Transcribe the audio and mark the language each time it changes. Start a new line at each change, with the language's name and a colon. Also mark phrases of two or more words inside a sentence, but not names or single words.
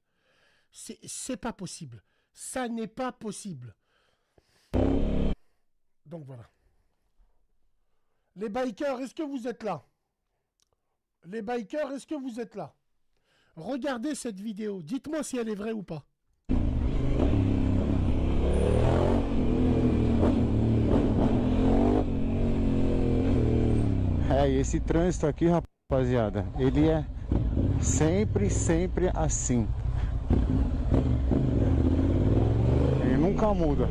French: C'est pas possible. Ça n'est pas possible. Donc voilà. Les bikers, est-ce que vous êtes là? Les bikers, est-ce que vous êtes là? Regardez cette vidéo. Dites-moi si elle est vraie ou pas.
Portuguese: É, e esse trânsito aqui, rapaziada, ele é sempre assim. Ele nunca muda.